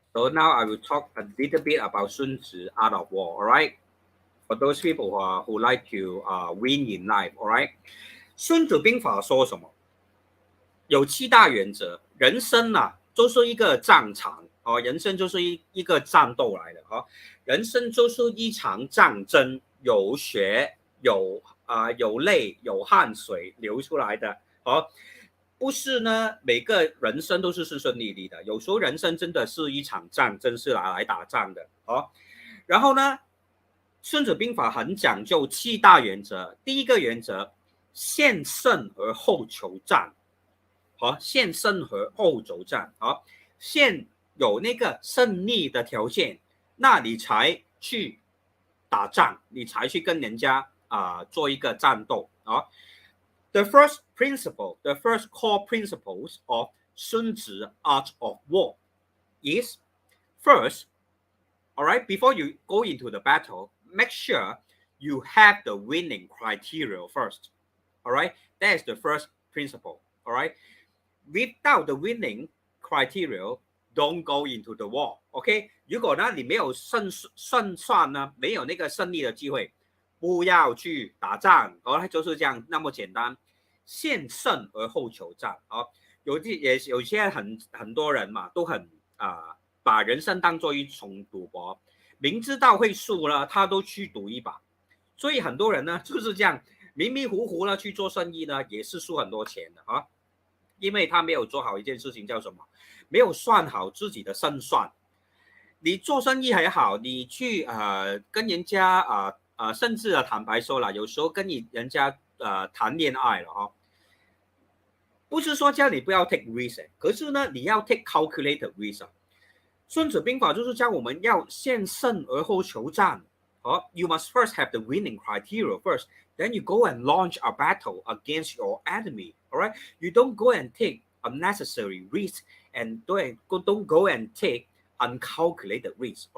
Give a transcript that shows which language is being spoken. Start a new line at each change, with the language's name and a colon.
English: now I will talk a little bit about 孙子 art of war, alright, for those people who like to win in life, alright，
Chinese: 孙子兵法说什么？有7大原则，人生就是一个战场人生就是一个战斗来的人生就是一场战争，有血有泪有汗水流出来的不是呢每个人生都是顺顺利利的，有时候人生真的是一场战争，是来打仗的然后呢，孙子兵法很讲究7大原则。第一个原则，先胜而后求战先胜而后求战先有那个胜利的条件，那你才去打仗，你才去跟人家做一个战斗
English: The first principle, the first core principles of 孙子 art of war is first, all right, before you go into the battle, make sure you have the winning criteria first. All right, that is the first principle. All right, without the winning criteria, don't go into the war.
Chinese: OK， 如果呢你没有胜算呢，没有那个胜利的机会，不要去打仗就是这样那么简单。先胜而后求战有些很多人嘛，都很把人生当做一种赌博，明知道会输了，他都去赌一把。所以很多人呢就是这样迷迷糊糊了去做生意呢，也是输很多钱的因为他没有做好一件事情，叫什么？没有算好自己的胜算。你做生意还好，你去跟人家甚至坦白说了，有时候跟人家谈恋爱了不是说叫你不要
English: take risk，
Chinese: 可是呢你要
English: take calculated risk。
Chinese: 孙子兵法就是教我们要先胜而后求战
English: You must first have the winning criteria first, then you go and launch a battle against your enemy. All right, you don't go and take unnecessary risks and don't go and take uncalculated risks.